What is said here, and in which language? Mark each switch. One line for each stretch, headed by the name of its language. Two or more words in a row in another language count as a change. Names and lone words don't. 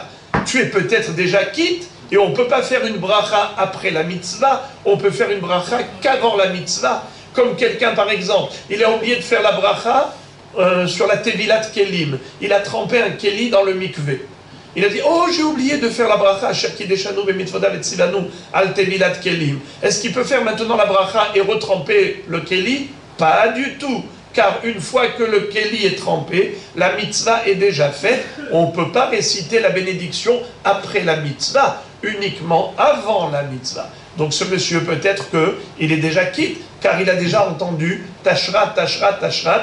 French: Tu es peut-être déjà quitte, et on ne peut pas faire une bracha après la mitzvah, on peut faire une bracha qu'avant la mitzvah. Comme quelqu'un, par exemple, il a oublié de faire la bracha sur la
Hebrew: טבילת כלים.
French: Il a trempé un keli dans le mikvé. Il a dit, oh, j'ai oublié de faire la bracha,
Hebrew: שקדשנו במצותיו וצונו על טבילת כלים.
French: Est-ce qu'il peut faire maintenant la bracha et retremper le keli? Pas du tout. Car une fois que le keli est trempé, la mitzvah est déjà faite. On ne peut pas réciter la bénédiction après la mitzvah, uniquement avant la mitzvah. Donc ce monsieur, peut-être qu'il est déjà quitte, car il a déjà entendu tashrat, tashrat, tashrat.